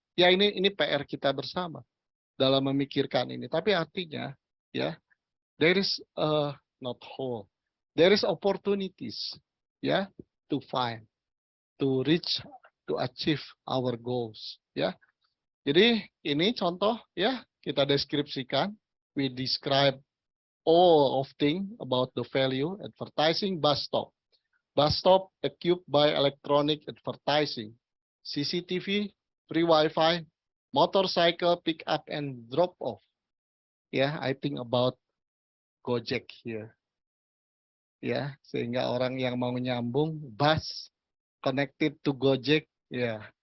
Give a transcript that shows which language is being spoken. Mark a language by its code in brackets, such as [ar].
[id] Ya ini PR kita bersama dalam memikirkan ini. Tapi artinya ya, [en] there is not whole. There is opportunities ya, to find, to reach, to achieve our goals ya. [id] Jadi ini contoh ya, kita deskripsikan. [en] We describe all of things about the value advertising bus stop. Bus stop equipped by electronic advertising, CCTV, free Wi-Fi, motorcycle pick up and drop off. Yeah, I think about Gojek here. [id] Ya, sehingga orang yang mau nyambung [en] bus connected to Gojek, ya.